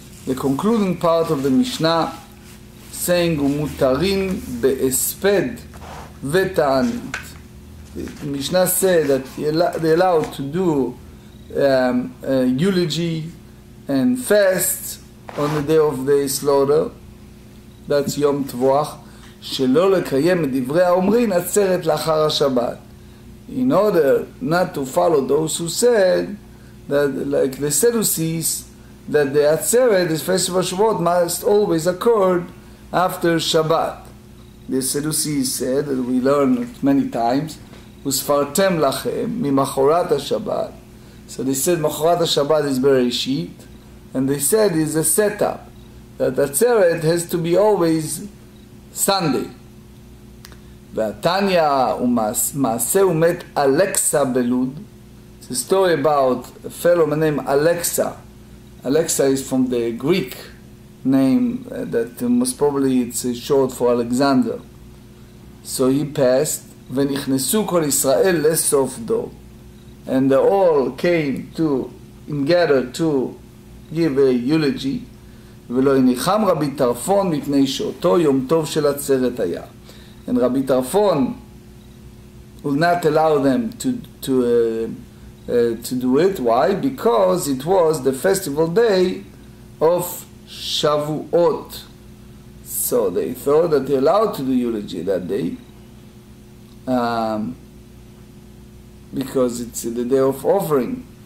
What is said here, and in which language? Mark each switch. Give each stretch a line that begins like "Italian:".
English: The concluding part of the Mishnah saying
Hebrew: umutarin be'esped v'ta'anit.
English: The Mishnah said that they're allowed to do eulogy and fast on the day of the slaughter. That's Yom Tvach.
Hebrew: שלא לקיים את דברי האומרים עצרת לאחר השבת.
English: In order not to follow those who said that, like the Sadducees, that the עצרת, this festival of Shavuot, must always occur after Shabbat. The Sadducees said, that we learned it many times,
Hebrew: וספרתם לכם ממחרת השבת.
English: So they said מחרת השבת is Bereshit, and they said is a setup, that the עצרת has to be always Sunday.
Hebrew: והתניא ומעשה ומת אלכסה בלוד.
English: It's a story about a fellow named Alexa. Alexa is from the Greek name that most probably it's short for Alexander. So he passed,
Hebrew: ונכנסו כל ישראל לסוף דור.
English: And they all came to gather to give a eulogy.
Hebrew: ולא הניחם רבי טרפון מפני שאותו יום טוב של עצרת היה.
English: And Rabbi Tarfon will not allow them to do it. Why? Because it was the festival day of Shavuot. So they thought that they're allowed to do eulogy that day, because it's the day of offering.